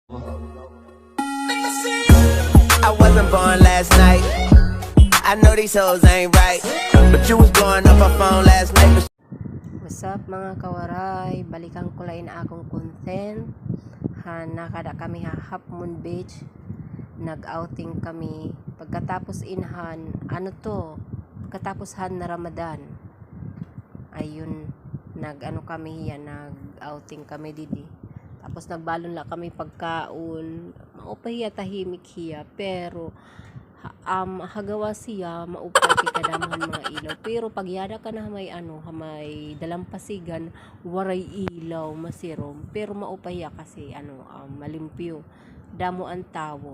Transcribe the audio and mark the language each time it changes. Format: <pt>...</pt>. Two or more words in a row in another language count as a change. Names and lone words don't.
<en>I wasn't born last night. I know these hoes ain't right, but you was blowing up my phone last night. What's up</en> <war>mga kawaray? Balikan ko lang na akong content. Nakada kami Half Moon Beach. Nag-outing kami. Pagkatapos pagkatapos na Ramadan. Ayun, kami yan, nag-outing kami didi. Tapos nagbalon lang kami pagkaon. Maupay tahimik hiya, pero hagawa siya maupay kikadamahan mga ilaw, pero pagyada ka na may dalampasigan waray ilaw masirom, pero maupay kasi malimpyo damo ang tawo.</war>